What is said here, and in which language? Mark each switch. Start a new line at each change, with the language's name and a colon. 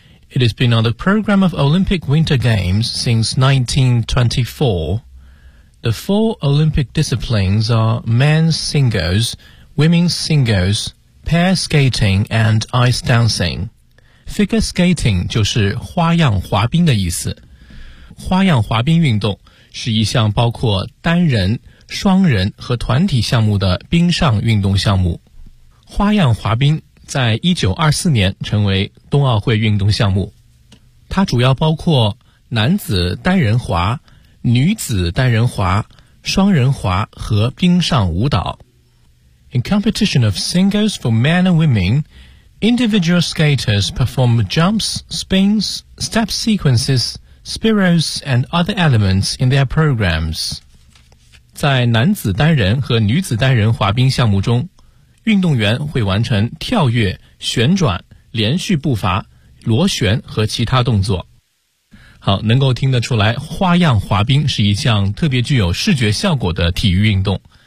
English: It has been on the program of Olympic Winter Games since 1924. The four Olympic disciplines are men's singles, women's singles, pair skating and ice dancing.
Chinese: Figure skating 就是花样滑冰的意思。花样滑冰运动是一项包括单人、双人和团体项目的冰上运动项目。花样滑冰在1924年成为冬奥会运动项目。它主要包括男子单人滑、女子单人滑、双人滑和冰上舞蹈。
English: In competition of singles for men and women, individual skaters perform jumps, spins, step sequences, spirals, and other elements in their programs.
Chinese: 在男子单人和女子单人滑冰项目中，运动员会完成跳跃、旋转、连续步伐、螺旋和其他动作。好，能够听得出来，花样滑冰是一项特别具有视觉效果的体育运动。